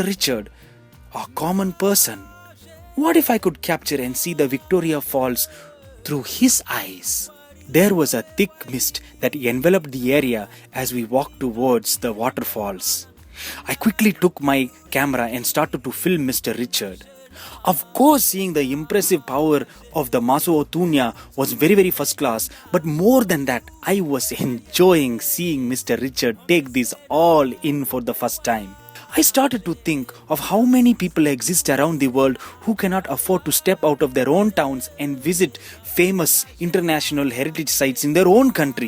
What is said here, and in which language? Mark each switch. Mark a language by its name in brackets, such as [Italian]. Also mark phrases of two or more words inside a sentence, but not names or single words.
[English] Richard, a common person? What if I could capture and see the Victoria Falls through his eyes? There was a thick mist that enveloped the area as we walked towards the waterfalls. I quickly took my camera and started to film Mr. Richard. Of course, seeing the impressive power of the maso-ao-tunya was very first class, but more than that, I was enjoying seeing Mr. Richard take this all in for the first time. I started to think of how many people exist around the world who cannot afford to step out of their own towns and visit famous international heritage sites in their own country.